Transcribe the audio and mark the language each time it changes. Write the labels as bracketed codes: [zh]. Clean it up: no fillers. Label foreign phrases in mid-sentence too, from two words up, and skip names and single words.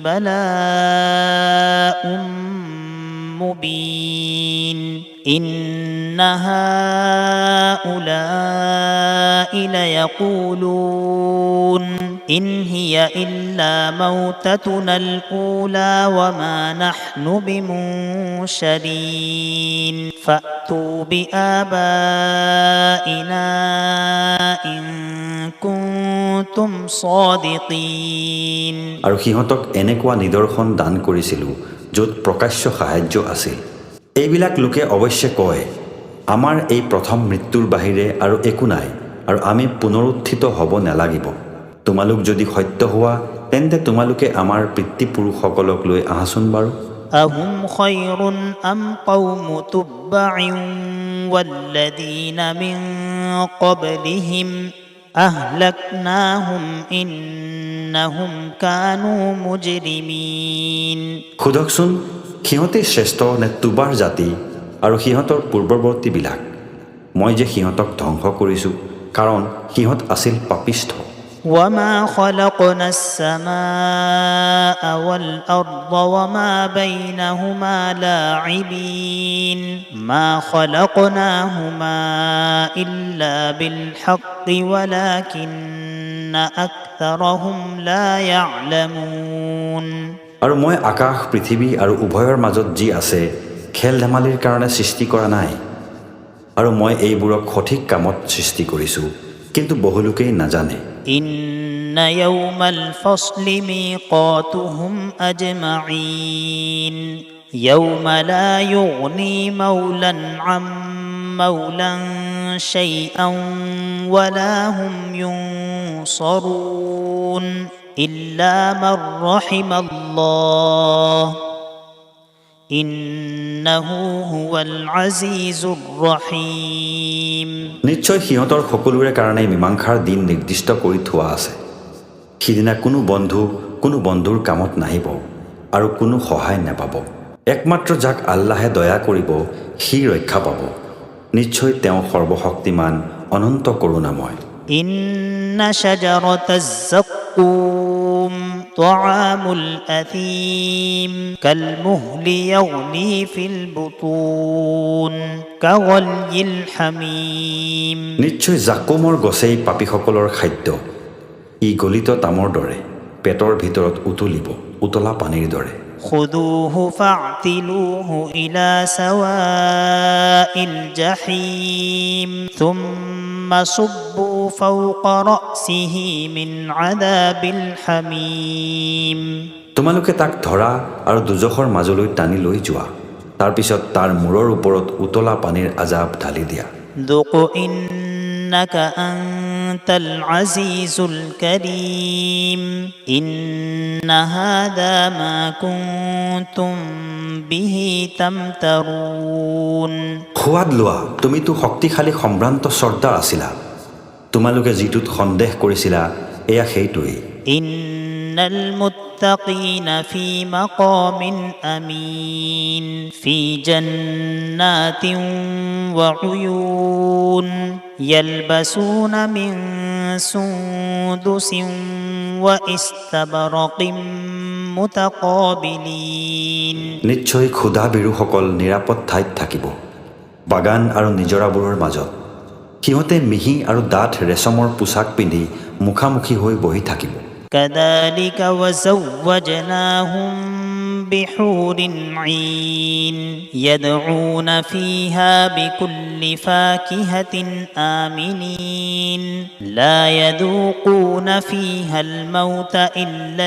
[ar] بلاء مبين إن هؤلاء ليقولون إن هي إلا موتتنا الأولى وما نحن بمنشرين فأتوا بآبائنا إن كنتم صادقين [as] আৰু সিহঁতক এনেকুৱা নিদৰ্শন দান কৰিছিলোঁ য'ত প্ৰকাশ্য সাহায্য আছিল। এইবিলাক লোকে অৱশ্যে কয়, আমাৰ এই প্ৰথম মৃত্যুৰ বাহিৰে আৰু একো নাই আৰু আমি পুনৰুত্থিত হ'ব নালাগিব। তোমালোক যদি সত্য হোৱা তেন্তে তোমালোকে আমাৰ পিতৃপুৰুষসকলক লৈ আহাচোন বাৰু। [ar] أهم خير أم قوم تبع والذين من قبلهم أهلكناهم إنهم كانوا مجرمين [as] সোধকচোন, সিহঁতে শ্ৰেষ্ঠ নে তুবাৰ জাতি আৰু সিহঁতৰ পূৰ্বৱৰ্তীবিলাক? মই যে সিহঁতক ধ্বংস কৰিছোঁ, কাৰণ সিহঁত আছিল পাপিষ্ঠ। [ar] وما خلقنا السماء والأرض وما بينهما لاعبين ما خلقناهما إلا بالحق ولكن أكثرهم لا يعلمون [as] আৰু মই আকাশ পৃথিৱী আৰু উভয়ৰ মাজত যি আছে খেল ধেমালিৰ কাৰণে সৃষ্টি কৰা নাই, আৰু মই এইবোৰক সঠিক কামত সৃষ্টি কৰিছোঁ, কিন্তু বহুলোকেই নাজানে। [ar] إن يوم الفصل ميقاتهم أجمعين يوم لا يغني مولا عن مولا شيئا ولا هم ينصرون إلا من رحم الله إنه هو العزيز الرحيم [as] নিশ্চয় সিহঁতৰ সকলোৰে কাৰণে মীমাংসাৰ দিন নিৰ্দিষ্ট কৰি থোৱা আছে। সিদিনা কোনো বন্ধুৰ কামত নাহিব আৰু কোনো সহায় নাপাব। একমাত্ৰ যাক আল্লাহে দয়া কৰিব সি ৰক্ষা পাব। নিশ্চয় তেওঁ সৰ্বশক্তিমান, অনন্ত কৰোণাময়। [ar] إن شجرة الزقوم الزقوم طعام الأثيم كالمهل يغلي في البطون كغلي الحميم [as] নিশ্চয় জাকুমৰ গছেই পাপীসকলৰ খাদ্য ই গলিত তামৰ দৰে পেটৰ ভিতৰত উতলা পানীৰ দৰে [ar] خذوه فاعتلوه إلى سواء الجحيم ثم صبوا فوق رأسه من عذاب الحميم [as] তোমালোকে তাক ধৰা আৰু দুজখৰ মাজলৈ টানি লৈ যোৱা তাৰপিছত তাৰ মূৰৰ ওপৰত উতলা পানীৰ আজাব ঢালি দিয়া [ar] ذق إنك أنت العزيز الكريم إن هذا ما كنتم به تمترون [as] সোৱাদ লোৱা তুমিতো শক্তিশালী সম্ভ্ৰান্ত চৰ্দাৰ আছিলা তোমালোকে যিটোত সন্দেহ কৰিছিলা এয়া সেইটোৱেই [ar] إن المتقين في مقام أمين في جنات وعيون يلبسون من سندس وإستبرق متقابلين [as] নিশ্চয় ক্ষুধা বিৰুসকল নিৰাপদ ঠাইত থাকিব বাগান আৰু নিজৰাবোৰৰ মাজত সিহঁতে মিহি আৰু ডাঠ ৰেচমৰ পোছাক পিন্ধি মুখামুখি হৈ বহি থাকিব [ar] كذلك وزوجناهم بحور عين يدعون فيها بكل فاكهة آمنين لا يذوقون فيها الموت إلا